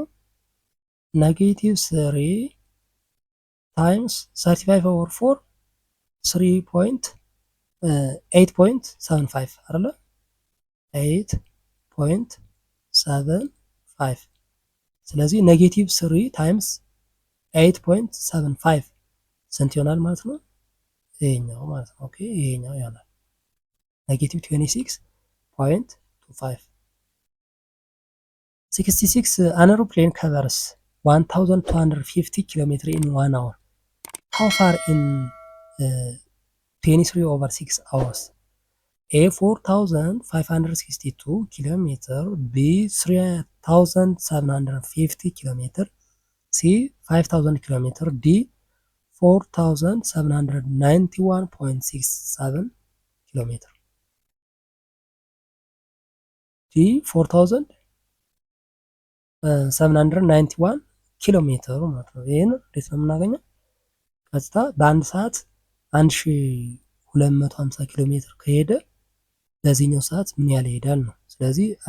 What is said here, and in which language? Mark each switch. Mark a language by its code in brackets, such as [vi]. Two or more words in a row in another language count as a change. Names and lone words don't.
[en] negative 3 times 35 over 4 [am] 8.75 አይደለ 8.75 ስለዚህ [en] negative 3 times 8.75 [am] ስንት ይሆናል ማለት ነው? ይሄኛው ማለት ነው። ኦኬ ይሄኛው ይሆናል ኔጌቲቭ 26.25 66 [en] an aeroplane covers 1250 km in 1 hour. How far in 23 over 6 hours? A 4562 km, B 3750 km, C 5000 km, D 4791.67 km. [am] D 4791 ኪሎ ሜትር ማለት ነው። ይሄን እንዴት ነው የምናገኘው? ቀጥታ በአንድ ሰዓት 1250 ኪሎ ሜትር ከሄደ በዚህኛው ሰዓት ምን ያህል ይሄዳል ነው። ስለዚህ